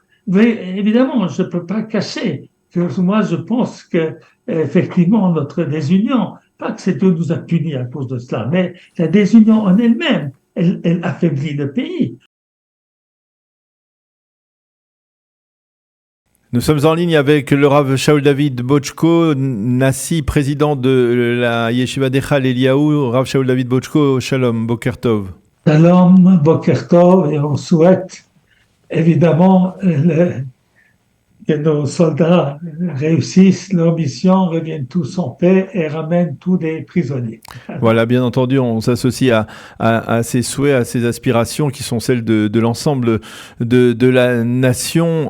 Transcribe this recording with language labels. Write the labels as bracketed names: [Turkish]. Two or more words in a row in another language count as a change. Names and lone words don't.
[French] Mais évidemment, je ne peux pas cacher que moi, je pense que effectivement notre désunion, pas que c'est Dieu nous a punis à cause de cela, mais la désunion en elle-même, elle affaiblit le pays. Nous sommes en ligne avec le Rav Shaul David Bochko, Nassi, président de la Yeshiva d'Echal Eliyahu. [Hebrew] Rav Shaul David Bochko, שלום, בוקר טוב. שלום, בוקר טוב, [French] et on souhaite évidemment que nos soldats réussissent leur mission, reviennent tous en paix et ramènent tous des prisonniers. Voilà, bien entendu, on s'associe à ces souhaits, à ces aspirations qui sont celles de l'ensemble de la nation.